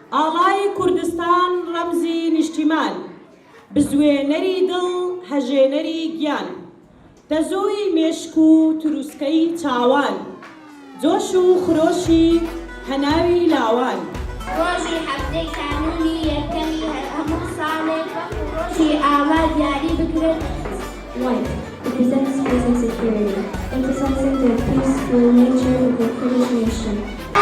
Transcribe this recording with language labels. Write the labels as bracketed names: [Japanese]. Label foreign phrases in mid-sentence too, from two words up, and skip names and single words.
[Central Kurdish] ئاڵای کوردستان ڕەمزی نیشتیمان، بزوێنەری دڵ هەژێنەری گیان، دەزۆی مێشک و تروسکەی چاوان، جۆش و خرۆشی هەناوی لاوان. ڕۆژی هەفتەی کانونی یەکەمی هەموو ساڵێک ڕۆژی ئاوا دیاری بکرێت. [English] White represents peace and security, emphasizing the peaceful nature of the Kurdish nation.